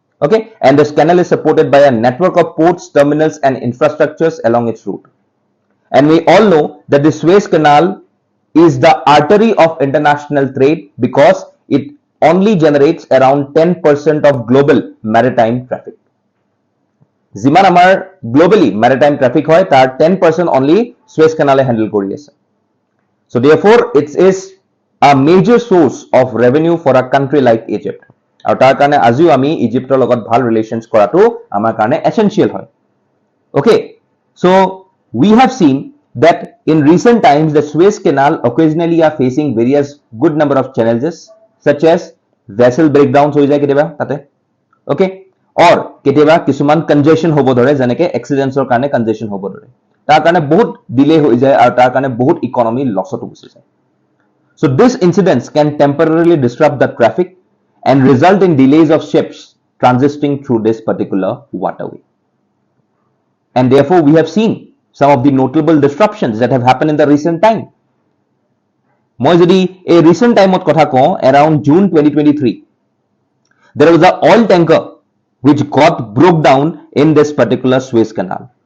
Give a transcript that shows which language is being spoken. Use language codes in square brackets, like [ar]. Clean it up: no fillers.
[en] Okay, and this canal is supported by a network of ports, terminals and infrastructures along its route. And we all know that the Suez Canal is the artery of international trade because it only generates around 10% of global maritime traffic. [as] যিমান আমাৰ globally maritime traffic হয় তাৰ 10% only Suez Canal handle কৰি আছে। [en] So therefore it is a major source of revenue for a country like Egypt, [as] আৰু তাৰ কাৰণে আজিও আমি ইজিপ্টৰ লগত ভাল ৰিলেশনছ কৰাটো আমাৰ কাৰণে এসেনশিয়াল হয়। [en] Okay, so we have seen that in recent times the Suez Canal occasionally are facing various good number of challenges such as vessel breakdowns [as] হৈ যায় কেতিয়াবা তাতে। Okay, or কেতিয়াবা কিছুমান কনজেশন হ'ব ধৰে, যেনেকে এক্সিডেন্টছৰ কাৰণে কনজেশন হ'ব ধৰে, তাৰ কাৰণে বহুত ডিলে হৈ যায় আৰু তাৰ কাৰণে বহুত ইকোনমি লছত গুচি যায়। [en] So this incidents can temporarily disrupt the traffic and result in delays of ships transiting through this particular waterway. And therefore we have seen some of the notable disruptions that have happened in the recent time. [as] মই যদি এই recent time ত কথা কওঁ, [en] around June 2023 there was an oil tanker which got broke down in this particular Suez Canal.